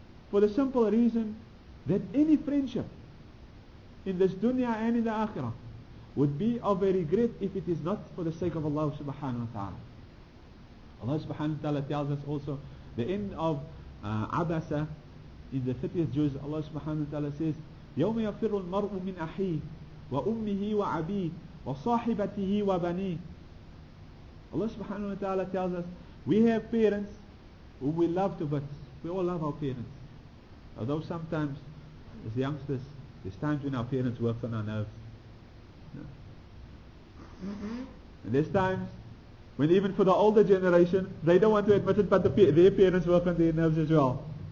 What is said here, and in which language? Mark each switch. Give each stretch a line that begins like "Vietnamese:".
English: For the simple reason that any friendship in this dunya and in the akhirah would be of a regret if it is not for the sake of Allah subhanahu wa ta'ala. Allah subhanahu wa ta'ala tells us also the end of Abasa in the 30th juz.
Arabic: Allah subhanahu wa ta'ala says, يَوْمَ يَفِرُّ الْمَرْءُ مِنْ أَخِيهِ وَأُمِّهِ وَعَبِيهِ وَصَاحِبَتِهِ وَبَنِيهِ.
English: Allah subhanahu wa ta'ala tells us, we have parents whom we love to bits. We all love our parents. Although sometimes, as youngsters, there's times when our parents work on our nerves. And there's times when even for the older generation, they don't want to admit it, but their parents work on their nerves as well.